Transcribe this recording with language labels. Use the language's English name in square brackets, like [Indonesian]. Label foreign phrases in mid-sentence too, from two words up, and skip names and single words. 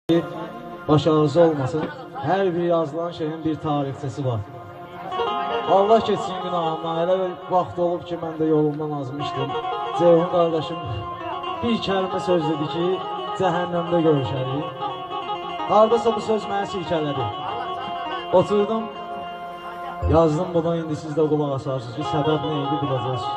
[Turkish] başarısı olmasın. Her bir yazılan şeyin bir tarihçesi var. [Azerbaijani] Allah keçsin günahımdan. Elə bir vaxt olub ki, mən də yolumdan azmışdım. Ceyhun qardaşım bir kəlmə söz dedi ki, cəhənnəmdə görüşərik. Haradasa bu söz mənə silkələdi. Oturdum, yazdım buna, indi siz də qulaq asarsınız ki, səbəb nə idi biləcəksiniz.